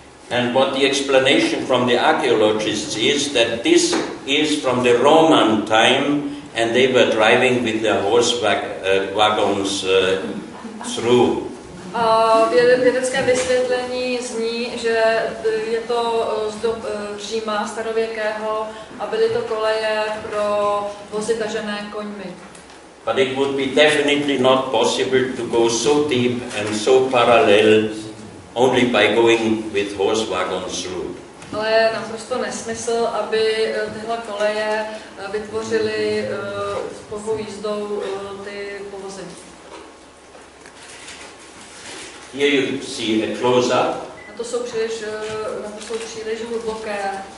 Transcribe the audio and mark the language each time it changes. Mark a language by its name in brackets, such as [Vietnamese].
[English] And what the explanation from the archaeologists is that this is from the Roman time, and they were driving with their horse wagons through. [Czech] Vědecké vysvětlení zní, že je to z dob Říma starověkého a byly to koleje pro vozy tažené koňmi. [English] But it would be definitely not possible to go so deep and so parallel only by going with horse wagons through. [Czech] Ale je naprosto nesmysl, aby tyhle koleje vytvořily s pouhou jízdou ty povozy. [English] Here you see a close-up. [Czech] Na to jsou příliš hluboké.